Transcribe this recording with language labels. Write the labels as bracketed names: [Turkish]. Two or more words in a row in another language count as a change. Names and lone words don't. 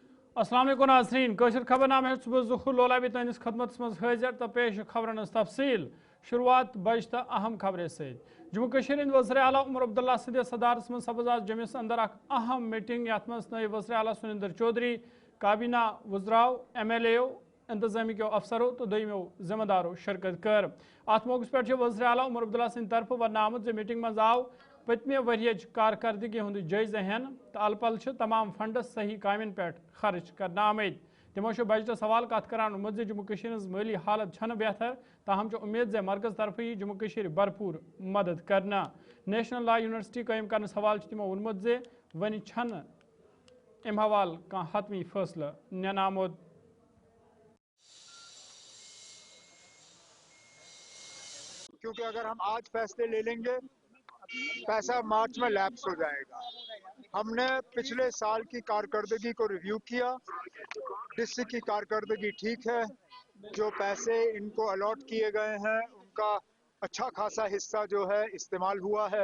[Arabic] السلام عليكم [Kashmiri] नाज़रीन कशर खबरनामे सुबह ज़ुहूर लोलाबी तनिस खदमत मज हाजिर तो पेश खबरन तफसील शुरुआत बज तो अहम खबरें से जम्मू कश्मीर हिंद वज़ीर आला उमर अब्दुल्ला सदर सदारत मज सपज आज जमिस अंदर अहम मीटिंग यथ मज नायब वज़ीर आला सुनिंदर चौधरी काबीना वज़राव MLA इंतजामी के अफसरों तो दोयमो जिम्मेदारों शिरकत कर अत मौके पे वज़ीर आला उमर अब्दुल्ला सद तरफ वन आमुत मीटिंग मज आव पतमे वरियच कारकर्दगी हुंद जायज़ हेन तो अलपल तमाम फंडस सही कामन पे खर्च करना आमद तमो बजट सवाल कत करान उम्मीद जम्मू कश्मीर माली हालत छन बेहतर ताहम उम्मीद जे मरकज तरफ यी जम्मू कश्मीर भरपूर मदद करना नेशनल लॉ यूनिवर्सिटी कायम करने सवाल तमो वोनमुत जे वन छन अम हवाल कह हतमी फैसला निन आमुद। [Hindi] क्योंकि अगर हम आज फैसले ले लेंगे पैसा मार्च में लैप्स हो जाएगा। हमने पिछले साल की कारकर्दगी को रिव्यू किया, डिस्ट्रिक्ट की कारकर्दगी ठीक है, जो पैसे इनको अलॉट किए गए हैं उनका अच्छा खासा हिस्सा जो है इस्तेमाल हुआ है।